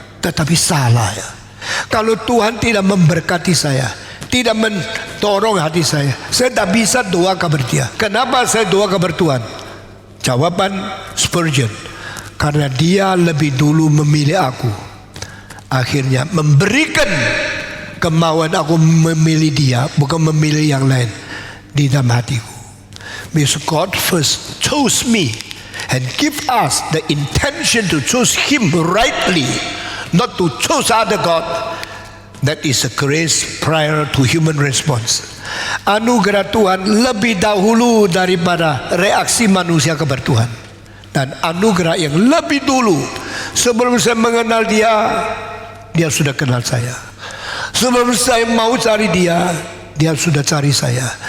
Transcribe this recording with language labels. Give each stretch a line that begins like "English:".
Indonesian: Tetapi salah ya. Kalau Tuhan tidak memberkati saya, tidak mendorong hati saya tidak bisa doa kepada dia. Kenapa saya doa kepada Tuhan? Jawaban Spurgeon, karena dia lebih dulu memilih aku, akhirnya memberikan kemauan aku memilih dia, bukan memilih yang lain di dalam hatiku.
English: Because God first chose me and give us the intention to choose Him rightly, not to choose other God. That is a grace prior to human response.
Indonesian: Anugerah Tuhan lebih dahulu daripada reaksi manusia kepada Tuhan. Dan anugerah yang lebih dulu, sebelum saya mengenal dia, dia sudah kenal saya. Sebelum saya mau cari dia, dia sudah cari saya.